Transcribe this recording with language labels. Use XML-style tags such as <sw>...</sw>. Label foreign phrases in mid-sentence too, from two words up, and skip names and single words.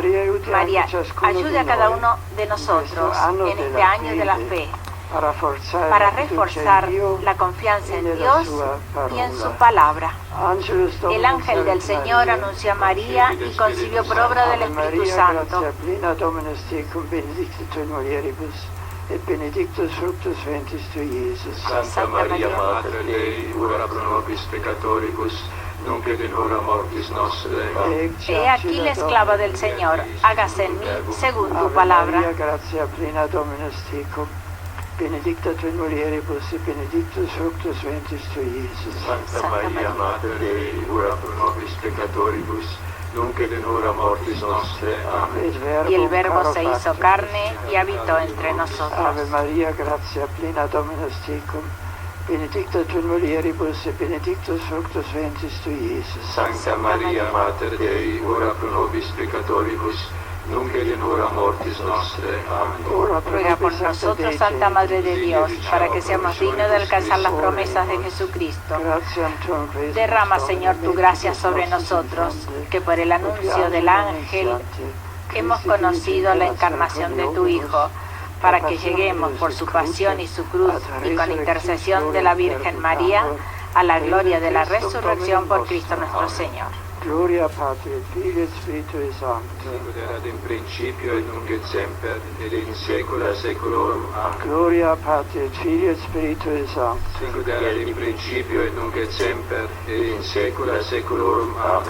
<es>María, ayude a cada uno de nosotros en este año de la fe, para reforzar la confianza en Dios y en su palabra. El ángel del Señor anunció a María y concibió por obra del Espíritu Santo.</es> <la>Santa Maria Mater Dei, ora pro nobis peccatoribus, nunc et in hora mortis nostre. Amen.</la> <es>He aquí la esclava del Señor, hágase en mí según tu palabra.</es> <la>Benedicta tu in mulieribus et benedictus fructus ventris tui, Iesus. Santa Maria Mater Dei, ora pro nobis peccatoribus, nunc et in hora mortis nostre. Amen.</la> <es>Y el Verbo se hizo carne y habitó entre nosotros.</es> <la>Ave Maria, gratia plena Dominus tecum, benedicta tu in mulieribus et benedictus fructus ventris tui, Iesus. Santa Maria Mater Dei, ora pro nobis peccatoribus, nunc et in hora mortis nostre. Amén.</la> <es>Ruega por nosotros, Santa Madre de Dios, para que seamos dignos de alcanzar las promesas de Jesucristo. Derrama, Señor, tu gracia sobre nosotros, que por el anuncio del ángel hemos conocido la encarnación de tu Hijo, para que lleguemos por su pasión y su cruz y con intercesión de la Virgen María a la gloria de la resurrección por Cristo nuestro Señor.</es> <la>Gloria Patri et Filii et Spiritui Sancti. Sicut erat in principio et nunc et semper et in saecula saeculorum. Amen. Gloria Patri et Filii et Spiritui Sancti. Sicut erat in principio et nunc et semper et in saecula saeculorum. Amen.</la>